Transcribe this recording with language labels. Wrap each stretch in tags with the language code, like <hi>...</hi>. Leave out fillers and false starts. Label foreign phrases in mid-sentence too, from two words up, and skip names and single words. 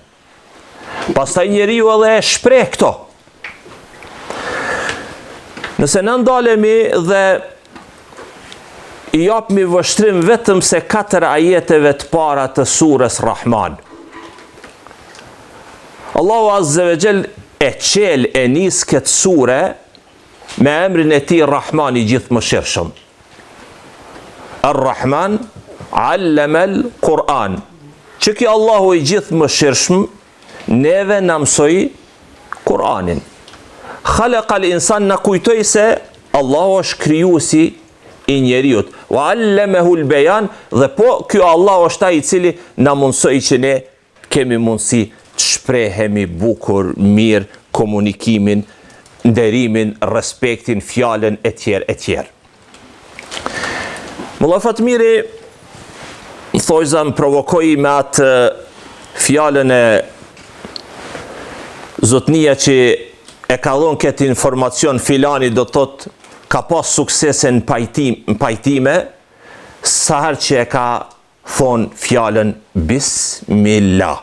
<sq>Pastaj njeriu edhe e shpreh këto. Nëse në ndalemi dhe i japmi vështrim vetëm se 4 ajeteve të para të surës Rahman.</sq> <ar>الله عز وجل</ar> <sq>e qel e nis këtë sure me emrin e tij Rahman i gjithëmëshirshëm.</sq> <ar>الرحمن علم القرآن.</ar> <sq>Që kjo Allahu i gjithëmëshirshëm neve na mësoi Kur'anin.</sq> <ar>خلق الإنسان</ar> <sq>na kujtoi se Allahu është krijuesi i njeriut.</sq> <ar>و علمه البيان,</ar> <sq>dhe po ky Allah është ai i cili na mundsoi që ne kemi mundësi të shprehemi bukur, mirë, komunikimin, nderimin, respektin, fjalën e tjerë. Molla Fatmiri thojza më provokoi me atë fjalën e zotnia që e ka dhënë këtë informacion filani do thotë ka pas suksese në pajtime, sa herë që e ka thonë fjalën Bismillah.</sq>